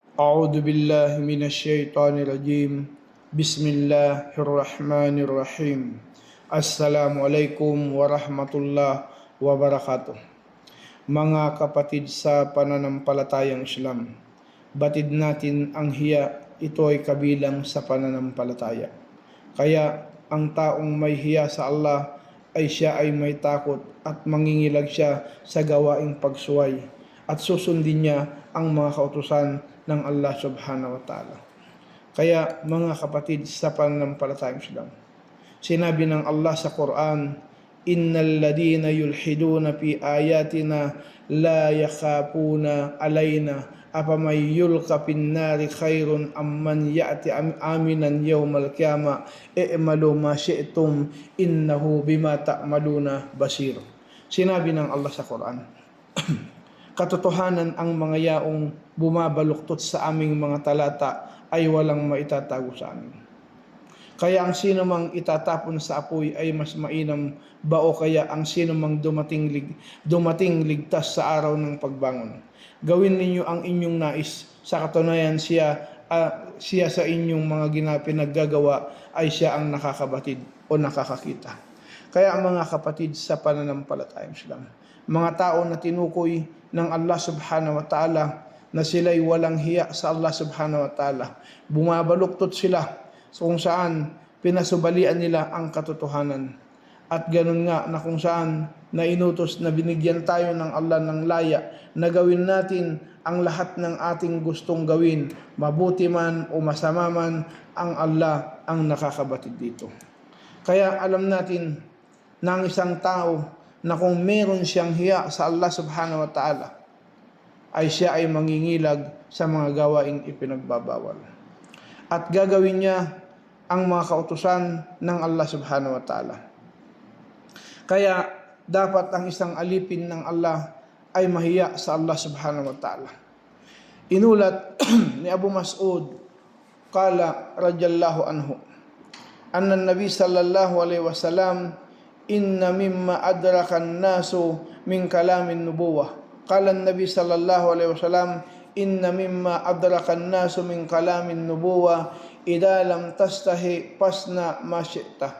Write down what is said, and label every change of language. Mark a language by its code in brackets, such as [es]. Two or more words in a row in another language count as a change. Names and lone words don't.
[ar] أعوذ بالله من الشيطان الرجيم بسم الله الرحمن الرحيم السلام عليكم ورحمة الله وبركاته. [tl] Mga kapatid sa pananampalatayang Islam, batid natin ang hiya, ito ay kabilang sa pananampalataya. Kaya ang taong may hiya sa Allah ay siya ay may takot at mangingilag siya sa gawaing pagsuway at susundin niya ang mga kautusan ng Allah [ar] سبحانه وتعالى. [tl] Kaya mga kapatid sa pananampalatayang Islam, sinabi ng Allah sa Quran, [ar] إن الذين يلحدون في آياتنا لا يخفون علينا أفمن يلقى في النار خير أم من يأتي آمنا يوم القيامة اعملوا ما شئتم إنه بما تعملون بصير. [tl] Sinabi ng Allah sa Quran, katotohanan ang mga yaong bumabaluktot sa aming mga talata ay walang maitatago sa amin. Kaya ang sino mang itatapon sa apoy ay mas mainam ba o kaya ang sino mang dumating ligtas sa araw ng pagbangon. Gawin ninyo ang inyong nais, sa katunayan siya sa inyong mga pinaggagawa ay siya ang nakakabatid o nakakakita. Kaya ang mga kapatid sa pananampalatayang Islam, mga tao na tinukoy ng Allah [ar] سبحانه وتعالى [tl] na sila'y walang hiya sa Allah [ar] سبحانه وتعالى, [tl] bumabaluktot sila kung saan pinasubalian nila ang katotohanan. At ganun nga na kung saan na inutos na binigyan tayo ng Allah ng laya na gawin natin ang lahat ng ating gustong gawin, mabuti man o masama man, ang Allah ang nakakabatid dito. Kaya alam natin na ang isang tao na kung meron siyang hiya sa Allah [ar] سبحانه وتعالى, [tl] ay siya ay mangingilag sa mga gawaing ipinagbabawal. At gagawin niya ang mga kautusan ng Allah [ar] سبحانه وتعالى. [tl] Kaya dapat ang isang alipin ng Allah ay mahiya sa Allah [ar] سبحانه وتعالى. [tl] Inulat ni [ar] Abu Mas'ud, قال رضي الله عنه أن النبي صلى الله عليه وسلم إن مما أدرك الناس من كلام النبوة. قال النبي صلى الله عليه وسلم إن مما أدرك الناس من كلام النبوة إذا لم تستحي فاصنع ما شئت.